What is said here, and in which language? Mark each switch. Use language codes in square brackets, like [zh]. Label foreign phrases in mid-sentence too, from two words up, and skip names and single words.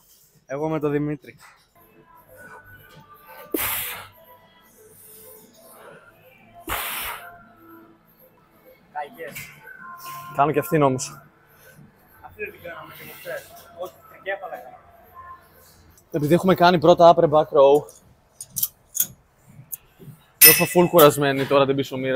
[el] Εγώ με τον Δημήτρη. Καγιές. Κάνω και αυτήν όμως. Αυτή δεν την κάναμε και χθες. Όχι, τρικέφαλα έκανα. Επειδή έχουμε κάνει πρώτα [en] upper back row, [el] έχω full κουρασμένη τώρα την πίσω μοίρα.